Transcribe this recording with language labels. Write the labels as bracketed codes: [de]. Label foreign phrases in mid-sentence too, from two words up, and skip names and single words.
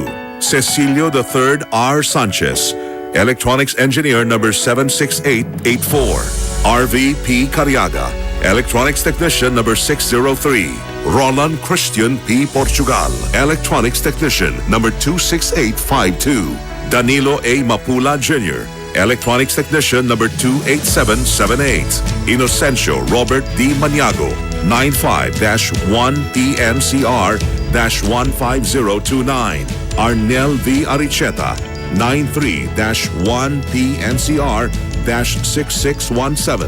[en] Cecilio III R. Sanchez, Electronics Engineer number 76884. RV P. Cariaga, Electronics Technician number 603. Roland Christian P. Portugal, Electronics Technician number 26852. Danilo A. Mapula Jr., Electronics Technician number 28778. Inocencio Robert D. Maniago, 95-1TNCR-15029. Arnel V. Aricheta, 93-1PNCR-6617.